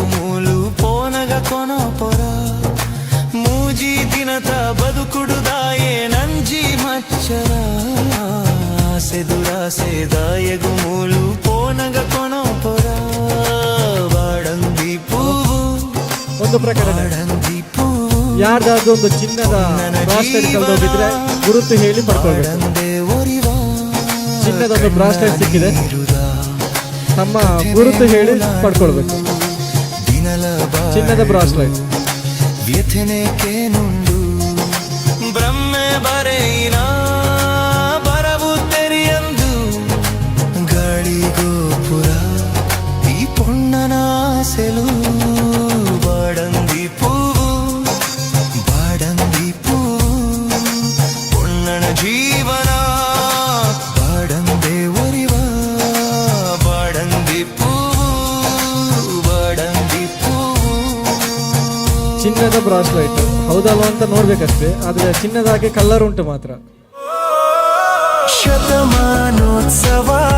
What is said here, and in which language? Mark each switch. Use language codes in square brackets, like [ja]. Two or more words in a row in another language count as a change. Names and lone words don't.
[tcy] ಮೂಲು ಪೋನಗ ಕೊನ ಪೊರ ಮೂಜಿ ದಿನದ ಬದುಕುಡುದಾಯೆ ನಂಜಿ ಮಚ್ಚರ ಆಸೆ ದುರಾಸೆ ದಾಯೆಗು ಮೂಲು ಪೋನಗ ಕೊನ ಪೊರ ಬಾಡಂದಿ ಪೂವು [kn] ಒಂದು ಪ್ರಕರಣ. ಯಾರ್ದಾದ್ರೂ ಒಂದು ಚಿನ್ನದ ಬ್ರಾಸ್ಲೆಟ್ ಕಳೆದೋಗಿದ್ರೆ ಗುರುತು ಹೇಳಿ ಪಡ್ಕೊಳ್ಬೇಕು. ಚಿನ್ನದ ಒಂದು ಬ್ರಾಸ್ಲೆಟ್ ಸಿಕ್ಕಿದೆ, ನಮ್ಮ ಗುರುತು ಹೇಳಿ ಪಡ್ಕೊಳ್ಬೇಕು. ಚಿನ್ನದ ಬ್ರಾಸ್ಲೆಟ್. [tcy] ವ್ಯಥೆನೆ ಕೇನುಂಡು ಬ್ರಹ್ಮೆ ಬರೆಯಿನ ಬರವು ತೆರಿಯಂದು ಗಾಳಿ ಗೋಪುರ ಈ ಪೊಣ್ಣನ ಆಸೆಲು ಬಾಡಂದಿ ಪೂವು ಪೊಣ್ಣನ ಜೀವನ [kn] ಚಿನ್ನದ ಬ್ರಾಸ್ಲೈಟ್ ಹೌದಲ್ವ ಅಂತ ನೋಡ್ಬೇಕಷ್ಟೇ, ಆದ್ರೆ ಚಿನ್ನದಾಗೆ ಕಲರ್ ಉಂಟು ಮಾತ್ರ. ಶತಮಾನೋತ್ಸವ